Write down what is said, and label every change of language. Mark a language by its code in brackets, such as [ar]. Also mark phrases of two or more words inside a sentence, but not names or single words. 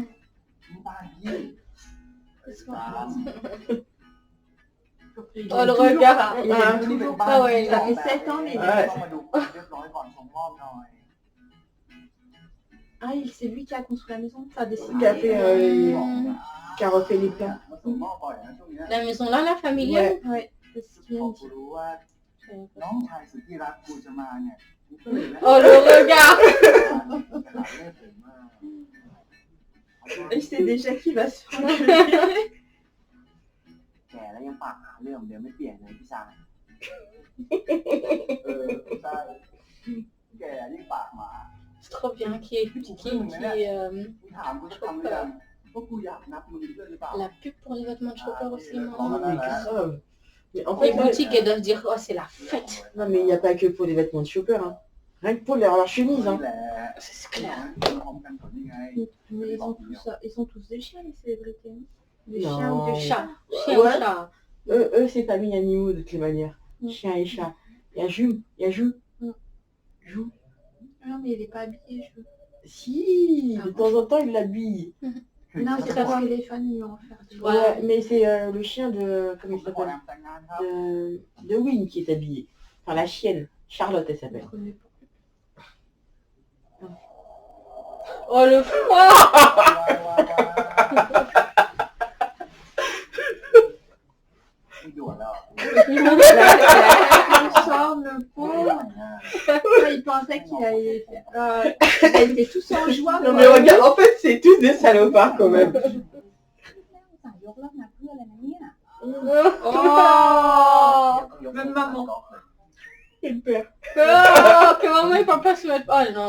[th] มึงบ้านพี่ [fr] Oh, le regard. Il Ah, a toujours Ah pas. ouais, Ça fait 7 ans, mais il Ouais. est- [th] ต้องมาดูความเรียบร้อยก่อนส่งมอบหน่อย [fr] Ah, c'est lui qui a construit la maison, ça a Qui a dessiné. fait, qui a refait les plans. [th] มาส่งมอบบ่อยนะช่วงเนี้ย [fr] La maison là, la familiale. Ouais, c'est ce qu'il [th] พ [fr] vient [th] อ [fr] de [th] กู [fr] dire. [th] รู้ว่าน้องชายสุดที่รักกูจะมาเนี่ยกูก็เลยนะ [fr] Oh, le regard. [th] เล่น [fr] Il sait déjà qu'il va se faire enculer. [th] แก่แล้วยังปากหาเรื่องเดี๋ยวไม่เปลี่ยนเลยพี่ชายใช่แก่ยิ่งปากหมา [fr] C'est trop bien. Qui [th] มึงถามกูจะทำหรือยังว่ากูอยากนับมึงด้วยหรือเปล่า [fr] la pub pour les vêtements de Chopper aussi, Oh, maman. mais grave. Mais en Les fait, boutiques, elles doivent dire, oh, c'est la fête. non, mais il n'y a pas que pour les vêtements de chopper. Hein. Rien que pour leur chemise. [th] นี่ [fr] Hein. [th] แหละ [fr] C'est clair. [th] พร้อมกันก่อนนี่ไง [fr] Mais ils ont tous des chiens, les célébrités. hein. Des Non. chiens ou des chats. Chat. Chien, Ouais. chat. Eux c'est famille animaux de toutes les manières. Mm. Chien et chat. Il y a Jume, il y a Jou. Mm. Jou. Non, mais il est pas habillé, je veux. Si, Ah de bon temps en temps, il l'habille. Non, c'est parce que les fans lui ont offert du Ouais. Ouais, mais c'est le chien de... [th] ผ [fr] Comment [th] ม [fr] il [th] จะขอแอ [fr] s'appelle [th] มแต่งงานครับ [fr] de Win qui est habillé. Enfin, la chienne. Charlotte, elle Je s'appelle. connais pas. Oh, le froid. [th] ไม่ด่วนแล้ว [fr] Le charme, le pauvre. Il pensait qu'il allait faire. Il était tous en joie. Non mais regarde, en fait, c'est tous des salopards quand même. [th] สั่งยกเลิกนัดเพื่อนเลยนะเนี่ย [fr] Oh. Même maman. J'ai peur. Oh, que maman, il peut pas se mettre. Oh, non.